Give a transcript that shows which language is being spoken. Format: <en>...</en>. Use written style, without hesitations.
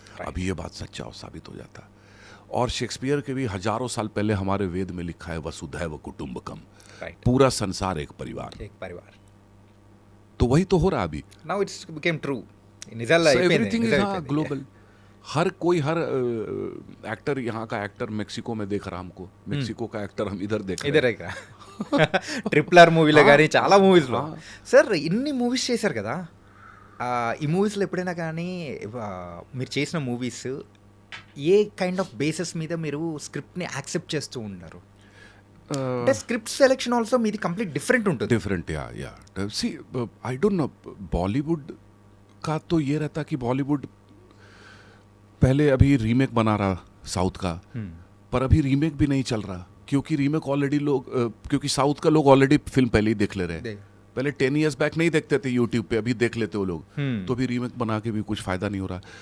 <hi>अभी ये बात सच्चा और साबित हो जाता. और शेक्सपियर के भी हजारों साल पहले हमारे वेद में लिखा है वसुधैव कुटुंबकम, पूरा संसार एक परिवार. तो वही तो हो रहा अभी.</hi> <en>Now it's became true.</en> <te>నిజాల్లో</te> <en>Everything is global.</en> <hi>हर कोई हर एक्टर, यहाँ का एक्टर मेक्सिको में देख रहा हमको, मेक्सिको का एक्टर हम इधर देख रहे हैं.</hi> <te>ట్రిపుల్ ఆర్ మూవీలో కానీ చాలా మూవీస్లో. సార్ ఇన్ని మూవీస్ చేశారు కదా, ఈ మూవీస్లో ఎప్పుడైనా కానీ మీరు చేసిన movies ఏ kind of basis మీద మీరు స్క్రిప్ట్ని యాక్సెప్ట్ చేస్తూ ఉన్నారు? అంటే స్క్రిప్ట్ సెలెక్షన్ ఆల్సో మీది కంప్లీట్ డిఫరెంట్ ఉంటుంది.</te> <en>Different या see I don't know.</en> <hi>बॉलीवुड का तो ये रहता कि बॉलीवुड पहले अभी रीमेक बना रहा साउथ का, पर अभी रीमेक भी नहीं चल रहा, क्योंकि रीमेक ऑलरेडी लोग, क्योंकि साउथ का लोग ऑलरेडी फिल्म पहले ही देख ले रहे हैं. पहले 10 years बैक नहीं देखते थे यूट्यूब पे, अभी देख लेते वो लोग. तो अभी रीमेक बना के भी कुछ फायदा नहीं हो रहा.</hi>